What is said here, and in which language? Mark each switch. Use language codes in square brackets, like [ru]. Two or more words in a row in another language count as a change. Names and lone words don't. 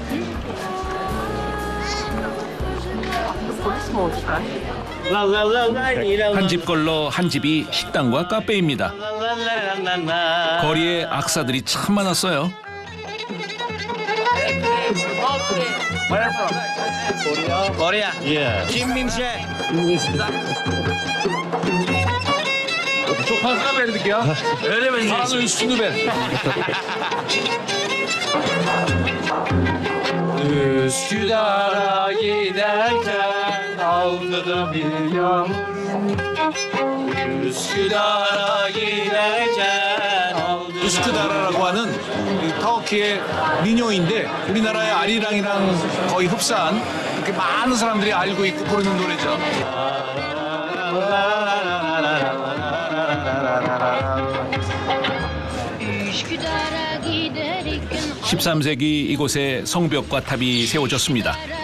[ko] 한 집 걸러 한 집이 식당과 카페입니다. 거리에 악사들이 참 많았어요. Korea. Yeah. Kim Min Se. [tr] Çok fazla verdik ya. Öyle mi? Paranın üstünü ver. Üsküdar'a giderken aldı da bir yağmur. Üsküdar'a giderken aldı. [ko] 우스크다라라고 하는 이 터키의 민요인데 우리나라의 아리랑이랑 거의 흡사한 그렇게 많은 사람들이 알고 있고 부르는 노래죠. 13세기 이곳에 성벽과 탑이 세워졌습니다.